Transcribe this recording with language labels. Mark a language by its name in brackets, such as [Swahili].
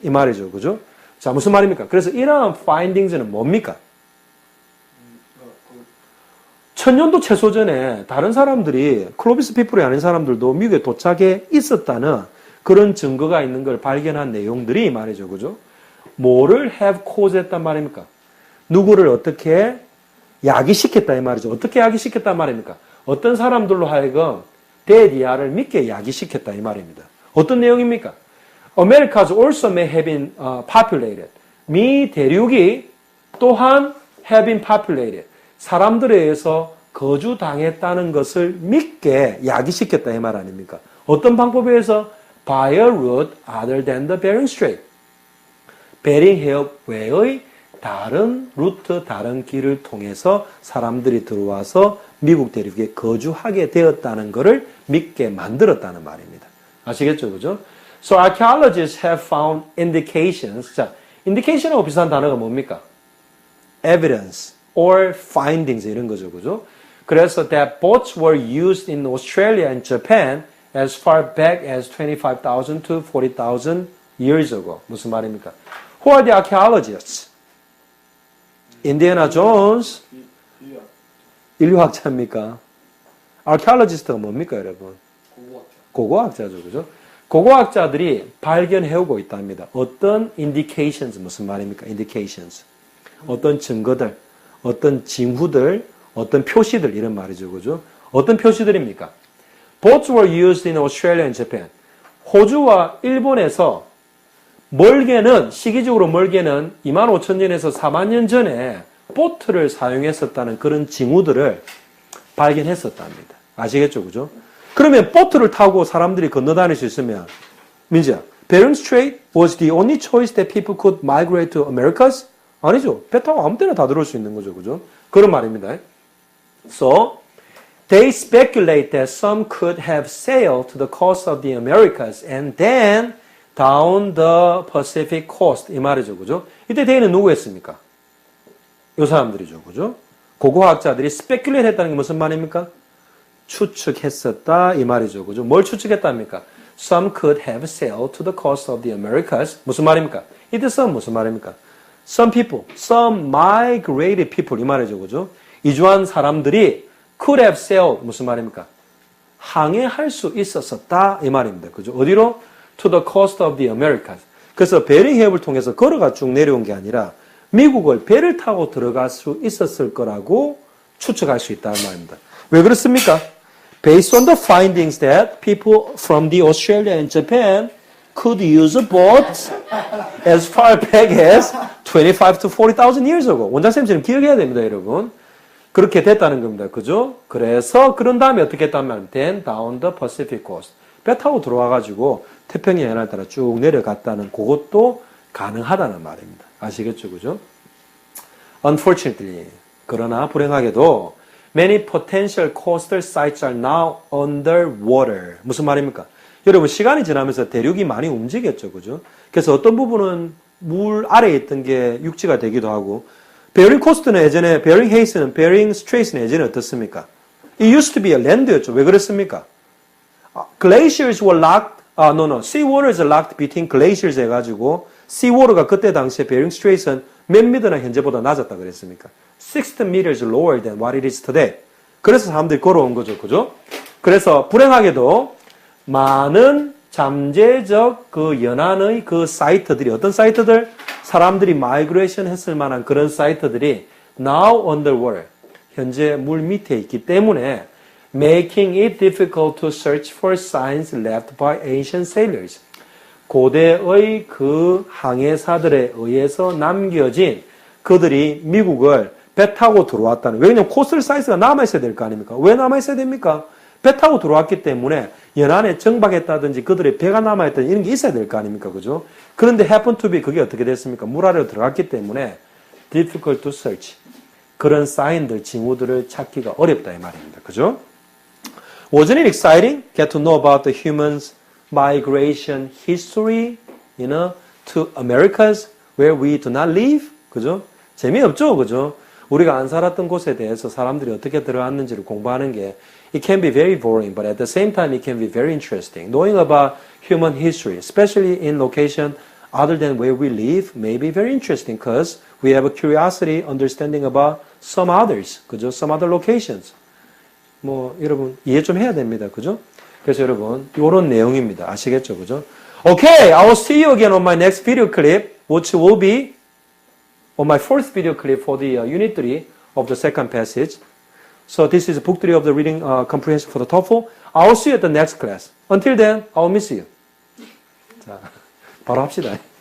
[Korean] 이 말이죠. 그죠? 자, 무슨 말입니까? 그래서 이러한 findings는 뭡니까? 1,000년도 최소 전에 다른 사람들이 클로비스 피플이 아닌 사람들도 미국에 도착해 있었다는 그런 증거가 있는 걸 발견한 내용들이 말이죠. 그죠? 뭐를 [English] have caused [Korean] 했단 말입니까? 누구를 어떻게 야기시켰다 이 말이죠. 어떻게 야기시켰단 말입니까? 어떤 사람들로 하여금 데디아를 믿게 야기시켰다 이 말입니다. 어떤 내용입니까? [English] Americas also may have been populated. [Korean] 미 대륙이 또한 [English] have been populated. [Korean] 사람들에 의해서 거주당했다는 것을 믿게 야기시켰다 이 말 아닙니까? 어떤 방법에 의해서? [English] By a route other than the Bering Strait. [Korean] 베링 해협 외의 다른 루트, 다른 길을 통해서 사람들이 들어와서 미국 대륙에 거주하게 되었다는 것을 믿게 만들었다는 말입니다. 아시겠죠? 그죠? [English] So archaeologists have found indications. [Korean] 자, indication하고 비슷한 단어가 뭡니까? [English] Evidence or findings [Korean] 이런 거죠. 그죠? [English] 그래서 that boats were used in Australia and Japan as far back as 25,000 to 40,000 years ago. [Korean] 무슨 말입니까? [English] Who are the archaeologists? [Korean] 인디애나 존스 인류학자입니까? archaeologist가 뭡니까, 여러분? 고고학자죠, 그죠? 고고학자들이 발견해오고 있답니다. 어떤 indications, 무슨 말입니까? [English] indications. [Korean] 어떤 증거들, 어떤 징후들, 어떤 표시들, 이런 말이죠, 그죠? 어떤 표시들입니까? [English] Boats were used in Australia and Japan. [Korean] 호주와 일본에서 멀게는, 시기적으로 멀게는 25,000년에서 40,000년 전에 보트를 사용했었다는 그런 징후들을 발견했었답니다. 아시겠죠, 그죠? 그러면 보트를 타고 사람들이 건너다닐 수 있으면, 민지야, [English] Bering Strait was the only choice that people could migrate to Americas? [Korean] 아니죠. 배 타고 아무 때나 다 들어올 수 있는 거죠, 그죠? 그런 말입니다. [English] So, they speculate that some could have sailed to the coast of the Americas and then down the Pacific coast. [Korean] 이 말이죠, 그죠? 이때 they는 누구였습니까? 요 사람들이죠, 그죠? 고고학자들이 speculate 했다는 게 무슨 말입니까? 추측했었다 이 말이죠. 그죠? 뭘 추측했답니까? [English] Some could have sailed to the coast of the Americas. [Korean] 무슨 말입니까? 이때 some 무슨 말입니까? [English] Some people, some migrated people [Korean] 이 말이죠. 그죠? 이주한 사람들이 [English] could have sailed [Korean] 무슨 말입니까? 항해할 수 있었었다 이 말입니다. 그죠? 어디로? [English] To the coast of the Americas. [Korean] 그래서 베링 해협을 통해서 걸어가 쭉 내려온 게 아니라 미국을 배를 타고 들어갈 수 있었을 거라고 추측할 수 있다는 말입니다. 왜 그렇습니까? [English] Based on the findings that people from the Australia and Japan could use a boat as far back as 25 to 40,000 years ago. [Korean] 원장쌤처럼 기억해야 됩니다, 여러분. 그렇게 됐다는 겁니다. 그죠? 그래서 그런 다음에 어떻게 했단 말이에요? [English] Then down the Pacific coast. [Korean] 배 타고 들어와가지고 태평양 연안을 따라 쭉 내려갔다는 그것도 가능하다는 말입니다. 아시겠죠? 그죠? [English] Unfortunately, [Korean] 그러나 불행하게도 [English] many potential coastal sites are now underwater. [Korean] 무슨 말입니까? 여러분 시간이 지나면서 대륙이 많이 움직였죠. 그죠? 그래서 어떤 부분은 물 아래에 있던 게 육지가 되기도 하고 베링 코스트는 예전에 베링 헤이스는 베링 스트레이트는 예전에 어떻습니까? [English] It used to be a land였죠. [Korean] 왜 그랬습니까? [English] Glaciers were locked, sea water is locked between glaciers [Korean] 해가지고 [English] sea water가 [Korean] 그때 당시에 베링 스트레이트는 몇 미터나 현재보다 낮았다 그랬습니까? [English] 60 meters lower than what it is today. [Korean] 그래서 사람들이 걸어온 거죠. 그죠? 그래서 불행하게도 많은 잠재적 그 연안의 그 사이트들이 어떤 사이트들? 사람들이 마이그레이션 했을 만한 그런 사이트들이 [English] now underwater. [Korean] 현재 물 밑에 있기 때문에 [English] making it difficult to search for signs left by ancient sailors. [Korean] 고대의 그 항해사들에 의해서 남겨진 그들이 미국을 배 타고 들어왔다는. 왜냐면 코스털 사이즈가 남아있어야 될 거 아닙니까? 왜 남아있어야 됩니까? 배 타고 들어왔기 때문에 연안에 정박했다든지 그들의 배가 남아있다든지 이런 게 있어야 될 거 아닙니까? 그죠? 그런데 [English] happen to be [Korean] 그게 어떻게 됐습니까? 물 아래로 들어갔기 때문에 [English] difficult to search. [Korean] 그런 사인들, 징후들을 찾기가 어렵다 이 말입니다. 그죠? [English] Wasn't it exciting? Get to know about the humans' migration history, to Americas where we do not live. [Korean] 그죠? 재미없죠, 그죠? 우리가 안 살았던 곳에 대해서 사람들이 어떻게 들어왔는지를 공부하는 게 [English] it can be very boring, but at the same time it can be very interesting. Knowing about human history, especially in location other than where we live, may be very interesting because we have a curiosity, understanding about some others, [Korean] 그죠? [English] Some other locations. [Korean] 뭐 여러분 이해 좀 해야 됩니다, 그죠? 그래서 여러분 이런 내용입니다, 아시겠죠, 그죠? [English] Okay, I will see you again on my next video clip, which will be on my fourth video clip for the unit 3 of the second passage. So this is book 3 of the reading comprehension for the TOEFL. I will see you at the next class. Until then, I will miss you. [Korean] 자, 바로 합시다.